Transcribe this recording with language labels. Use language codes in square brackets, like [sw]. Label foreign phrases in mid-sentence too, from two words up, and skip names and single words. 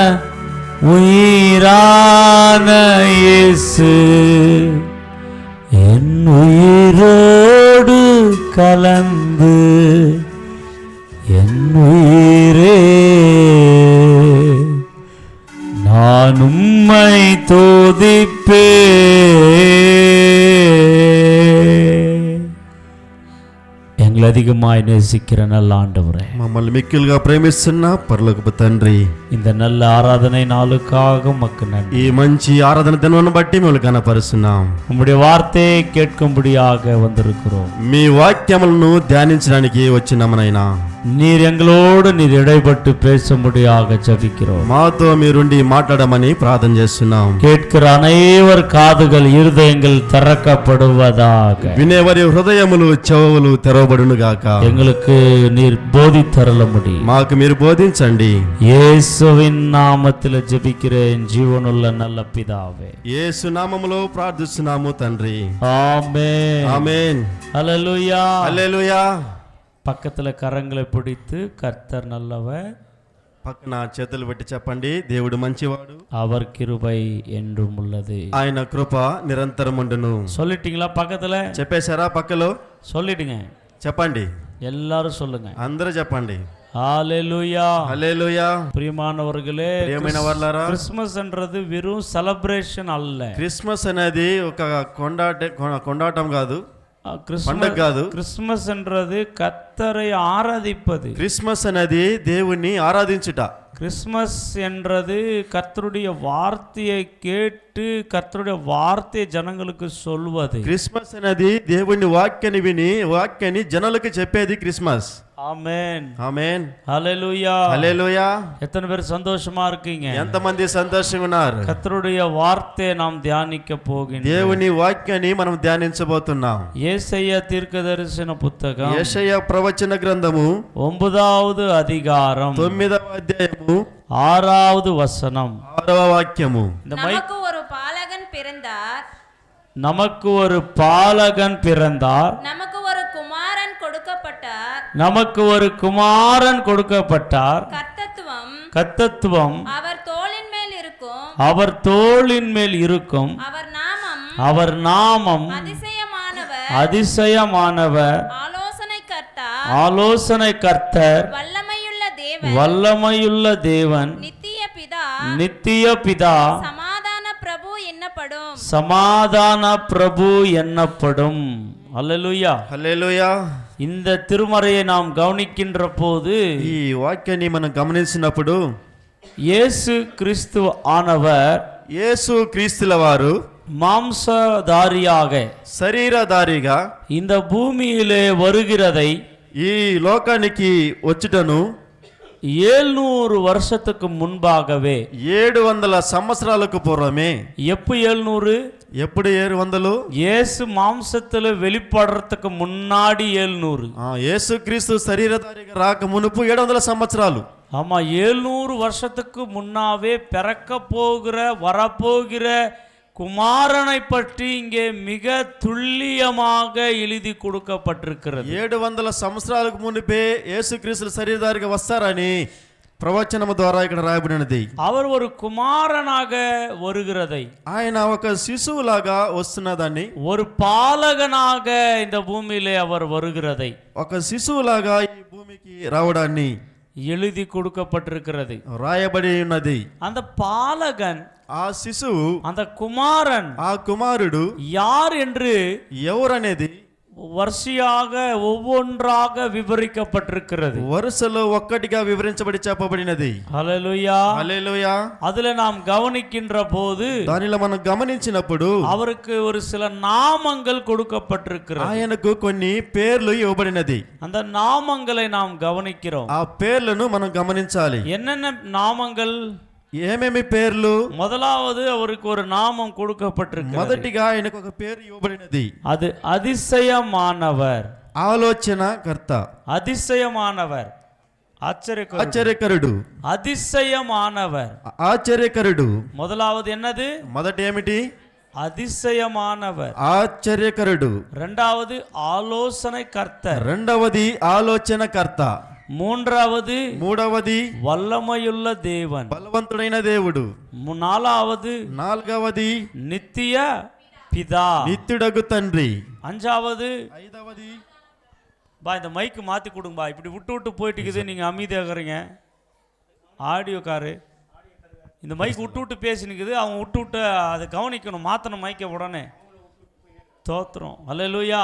[ta] உயிரான இயேசு என் உயிரோடு கலந்து என் உயிரே நான் உம்மை துதிப்பேன். எங்களை அதிகமாய் நேசிக்கிற நல்ல ஆண்டவரே, [te] మమ్మల్ని మిక్కిలుగా ప్రేమిస్తున్న పరలోకపు తండ్రి, [ta] இந்த நல்ல ஆராதனை நாளுக்காக உமக்கு நன்றி. [te] ఈ మంచి ఆరాధన దినమును బట్టి మిమ్మల్ని కనపరుస్తున్నాం. [ta] உம்முடைய வார்த்தையை கேட்கும்படியாக வந்திருக்கிறோம். [te] మీ వాక్యములను ధ్యానించడానికి వచ్చినామనైనా [ta] நீர் எங்களோடு நீர் இடைப்பட்டு பேசும்படியாக ஜெபிக்கிறோம். [te] మాతో మీరుండి మాట్లాడమని ప్రార్థన చేస్తున్నాం. [ta] கேட்கிற அனைவர் காதுகள் இருதயங்கள் திறக்கப்படுவதாக, [te] వినేవారి హృదయములు చెవులు తెరవబడును గాక. [ta] எங்களுக்கு நீர் போதித்தருள முடியும். [te] మాకు మీరు బోధించండి. [ta] இயேசுவின் நாமத்தில் ஜெபிக்கிறேன் ஜீவனுள்ள நல்ல பிதாவே. [te] యేసు నామములో ప్రార్థిస్తున్నాము తండ్రి. [ta] ஆமென். [te] ఆమేన్. [ta] ஹல்லேலூயா. [te] హల్లెలూయా. [ta] பக்கத்துல கரங்களை பிடித்து கர்த்தர் நல்லவர், [te] పక్కన చేతులు పెట్టి చెప్పండి, దేవుడు మంచివాడు, [ta] அவர் கிருபை என்றும் உள்ளது. [te] ఆయన కృప నిరంతరం ఉండును. [ta] சொல்லிட்டீங்களா? பக்கத்துல [te] చెప్పేశారా? పక్కలో [ta] சொல்லிடுங்க. [te] చెప్పండి, [ta] எல்லாரும் சொல்லுங்க. [te] అందరూ చెప్పండి. [ta] ஹல்லேலூயா. [te] హల్లెలూయా. [ta] பிரியமானவர்களே, [te] ప్రియమైన వారలారా, [ta] கிறிஸ்மஸ் என்றது வெறும் செலிப்ரேஷன் அல்ல. [te] క్రిస్మస్ అనేది ఒక కొండాటం కాదు, పండగ కాదు. [ta] கிறிஸ்மஸ் என்றது கர்த்தரை ஆராதிப்பது. [te] క్రిస్మస్ అనేది దేవుణ్ణి ఆరాధించుట. [ta] கிறிஸ்மஸ் என்றது கர்த்தருடைய வார்த்தையை கேட்டு கர்த்தருடைய வார்த்தையை ஜனங்களுக்கு சொல்வது. [te] క్రిస్మస్ అనేది దేవుని వాక్యాన్ని విని వాక్యాన్ని జనాలకు చెప్పేది క్రిస్మస్. [ta] ஆமென் [te] ఆమేన్. [ta] ஹல்லேலூயா [te] హల్లెలూయా. [ta] எத்தனை பேர் சந்தோஷமா இருக்கீங்க? [te] ఎంతమంది సంతోషంగా ఉన్నారు? [ta] கர்த்தருடைய வார்த்தையை நாம் தியானிக்க போகின்றோம். [te] దేవుని వాక్యాన్ని మనం ధ్యానించబోతున్నాం. [ta] ஏசாயா தீர்க்கதரிசன புத்தகம் [te] యెషయా ప్రవచన గ్రంథము [ta] 9வது அதிகாரம் [te] 9వ అధ్యాయము [ta] 6வது வசனம். [te] 6వ వాక్యము. [ta] இந்த மைக் நமக்கு ஒரு பாலகன் பிறந்தார், நமக்கு ஒரு பாலகன் பிறந்தார், நமக்கு ஒரு குமாரன் கொடுக்கப்பட்டார், நமக்கு ஒரு குமாரன் கொடுக்கப்பட்டார், கர்த்தத்துவம் அவர் தோளின் மேல் இருக்கும், அவர் தோளின் மேல் இருக்கும், அவர் நாமம் அதிசயமானவர், ஆலோசனை கர்த்தர், வல்லமையுள்ள தேவன், நித்திய பிதா, சமாதான பிரபு என்னப்படும். அல்லேலூயா. [te] హల్లెలూయా. [ta] இந்த திருமறையை நாம் கவனிக்கின்ற போது [te] ఈ వాక్యాన్ని మనం గమనించినప్పుడు [ta] இயேசு கிறிஸ்து ஆனவர் [te] యేసు క్రీస్తుల వారు [ta] மாம்சதாரியாக [te] శరీరధారిగా [ta] இந்த பூமியிலே வருகிறதை [te] ఈ లోకానికి వచ్చుటను [ta] 700 வருஷத்துக்கு முன்பாகவே [te] 700 సంవత్సరాలకు పూర్వమే. [ta] எப்போ 700? [te] ఎప్పుడు 700? [ta] இயேசு மாம்சத்துல வெளிப்படுறதுக்கு முன்னாடி 700. [te] యేసు క్రీస్తు శరీరధారిగా రాక మునుపు 700 సంవత్సరాలు. [ta] ஆமா, 700 வருஷத்துக்கு முன்னாவே பிறக்க போகிற வரப்போகிற குமாரனை பற்றி இங்கே மிக துல்லியமாக எழுதி கொடுக்கப்பட்டிருக்கிறது. [te] 700 సంవత్సరాలకు మునిపే యేసుక్రీస్తు శరీరధారిగా వస్తారని ప్రవచనము ద్వారా ఇక్కడ రాయబడినది. [ta] அவர் ஒரு కుమారனாக வருகிறதை, [te] ఆయన ఒక శిశువులాగా వస్తున్నదాన్ని, [ta] ஒரு பாலகனாக இந்த பூமியிலே அவர் வருகிறதை, [te] ఒక శిశువులాగా ఈ భూమికి రావడాన్ని [ta] எழுதி கொடுக்கப்பட்டிருக்கிறது, [te] రాయబడి ఉన్నది. [ta] அந்த பாலகன், [te] ఆ శిశువు, [ta] அந்த குமாரன், [te] ఆ కుమారుడు [ta] யார் என்று [te] ఎవరనేది [ta] வரிசையாக ஒவ்வொன்றாக விவரிக்கப்பட்டிருக்கிறது. [te] వరుసలో ఒక్కటిగా వివరించబడి చెప్పబడినది. హల్లెలూయా. హల్లెలూయా. [ta] அதுல நாம் கவனிக்கின்ற போது [te] దానిలో మనం గమనించినప్పుడు [ta] அவருக்கு ஒரு சில நாமங்கள் கொடுக்கப்பட்டிருக்கிறது. [te] ఆయనకు కొన్ని పేర్లు ఇవ్వబడినది. [ta] அந்த நாமங்களை நாம் கவனிக்கிறோம். [te] ఆ పేర్లను మనం గమనించాలి. [ta] என்னென்ன నామங்கள்? [te] ఏమేమి పేర్లు? [ta] முதலாவது அவருக்கு ஒரு நாமம் கொடுக்கப்பட்டிருக்கு. [te] మొదటిగా ఆయనకు ఒక పేరు ఇవ్వబడినది. [ta] அது அதிசயமானவர், [te] ఆలోచనకర్త, [ta] அதிசயமானவர், [te] ఆశ్చర్యకరుడు, [ta] அதிசயமானவர், [te] ఆశ్చర్యకరుడు. [ta] முதலாவது என்னது? [te] మొదటి ఏమిటి? [ta] அதிசயமானவர். [te] ఆశ్చర్యకరుడు. [ta] இரண்டாவது ஆலோசனை கர்த்தர். [te] రెండవది ఆలోచనకర్త. [ta] மூன்றாவது వల్లమైయుள்ள தேவன், [te] బలవంతుడైన దేవుడు. [ta] நாலாவது நித்திய பிதா, [te] నిత్యుడగు తండ్రి. [ta] ஐந்தாவது బా இந்த மைக்கு மாத்தி கொடுங்கப்பா, இப்படி விட்டு போயிட்டு இருக்குது, நீங்க அமைதியாகிறீங்க. ஆடியோ காரு இந்த மைக் விட்டு பேசினுக்குது, அவங்க விட்டு அதை கவனிக்கணும், மாத்தணும் மைக்கை உடனே. தோத்திரம். அல்லேலூயா.